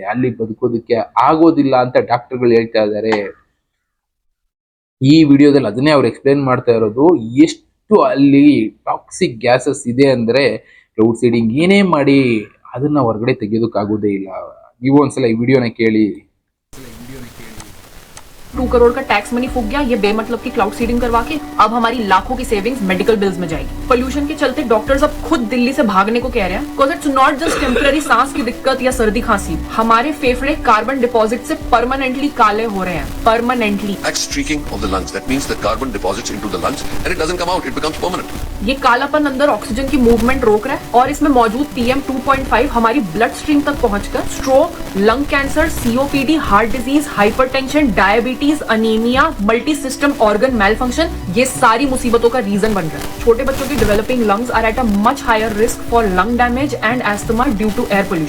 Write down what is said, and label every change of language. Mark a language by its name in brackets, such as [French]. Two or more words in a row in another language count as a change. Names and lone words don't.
[Kannada] ಅಲ್ಲಿ ಬದುಕೋದಕ್ಕೆ ಆಗೋದಿಲ್ಲ ಅಂತ ಡಾಕ್ಟರ್ಗಳು ಹೇಳ್ತಾ ಇದ್ದಾರೆ. ಈ ವಿಡಿಯೋದಲ್ಲಿ ಅದನ್ನೇ ಅವ್ರು ಎಕ್ಸ್ಪ್ಲೇನ್ ಮಾಡ್ತಾ ಇರೋದು. ಎಷ್ಟು ಅಲ್ಲಿ [English] toxic gases [Kannada] ಇದೆ ಅಂದ್ರೆ [English] cloud seeding [Kannada] ಏನೇ ಮಾಡಿ ಅದನ್ನ ಹೊರಗಡೆ ತೆಗೆಯೋದಕ್ಕಾಗೋದೇ ಇಲ್ಲ. ನೀವು ಒಂದ್ಸಲ ಈ ವಿಡಿಯೋನ ಕೇಳಿ. [Hindi] 2 करोड़ का [English] tax money [Hindi] फूक गया ये बेमतलब की [English] cloud seeding [Hindi] करवा के। अब हमारी लाखों की सेविंग्स [English] medical bills [Hindi] में जाएगी। पोल्यूशन के चलते डॉक्टर्स अब खुद दिल्ली से भागने को कह रहे हैं, [English] because it's not just temporary [Hindi] सांस की दिक्कत या सर्दी खांसी। हमारे फेफड़े [English] carbon deposit [Hindi] से परमानेंटली काले हो रहे हैं, परमानेंटली। [English] That's streaking of the lungs. That means the carbon deposits into the lungs and it doesn't come out. It becomes permanent. [Hindi] ये कालापन अंदर ऑक्सीजन की मूवमेंट रोक रहा है और इसमें मौजूद PM 2.5 हमारी [English] blood stream [Hindi] तक पहुंचकर स्ट्रोक, [English] lung cancer, [Hindi] COPD, [English] heart disease, [Hindi] हाइपरटेंशन, डायबिटीज, अनीमिया, [English] multi system organ malfunction, [Hindi] ये सारी मुसीबतों का रीजन बन रहा है। छोटे बच्चों की [English] developing lungs are at a much higher risk for lung damage and asthma due to air pollution.